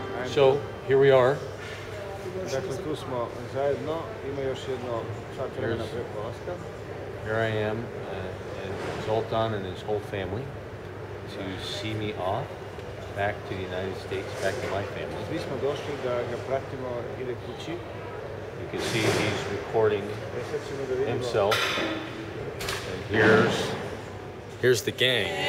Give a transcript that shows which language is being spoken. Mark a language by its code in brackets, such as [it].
[en] So, here we are. [sr] Dakle, tu smo zajedno, ima još jedno sat vremena pre polaska. [en] Here I am, and Zoltan and his whole family to see me off back to the United States, back to my family. [sr] Svi smo došli da ga pratimo, ide kući. [en] You can see he's recording himself. And here's the gang.